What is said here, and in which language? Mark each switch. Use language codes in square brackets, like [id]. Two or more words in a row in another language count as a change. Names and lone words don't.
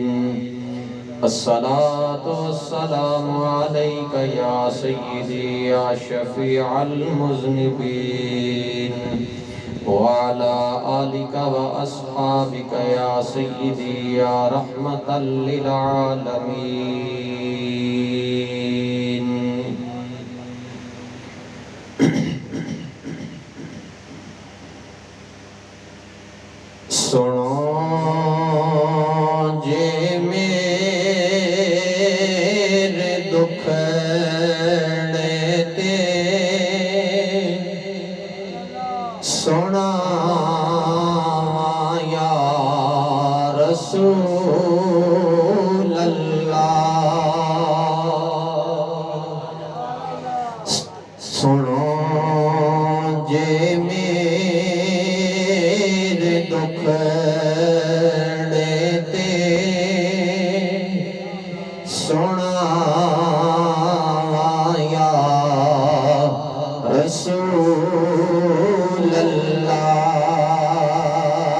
[ar] الصلاة والسلام عليك يا سيدي يا شفيع المذنبين. وعلى آلك وأصحابك يا سيدي يا رحمة للعالمين. [pa] سنو جے میرے دکھڑے تے سنا [ar] یا رسول اللہ. [pa] سنو جے میرے دکھڑے تے سنا [ar] یا رسول اللہ.